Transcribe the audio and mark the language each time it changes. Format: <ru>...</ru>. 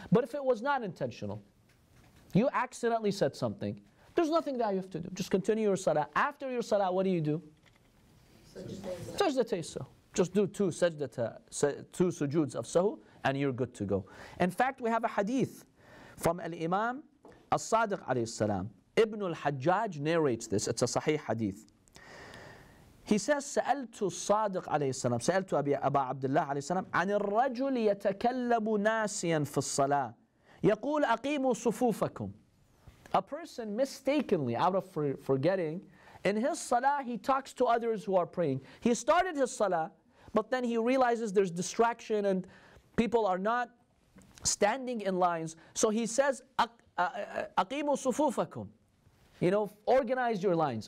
<en>But if it was not intentional, you accidentally said something, there's nothing that you have to do. Just continue your salah. After your salah, what do? Sajdatay sahw. Just do two sujuds of sahw and you're good to go. In fact, we have a hadith from Al-Imam As-Sadiq alayhi salam. Ibn al-Hajjaj narrates this. It's a sahih hadith. He says,</en> <ar>سألت الصادق عليه السلام سألت أبا عبد الله عليه السلام عن الرجل يتكلم ناسيا في الصلاة يقول أقيموا صفوفكم.</ar> <en>A person mistakenly, out of forgetting, in his salah he talks to others who are praying. He started his salah, but then he realizes there's distraction and people are not standing in lines. So he says,</en> <ar>أقيموا صفوفكم.</ar> <en>Organize your lines.</en>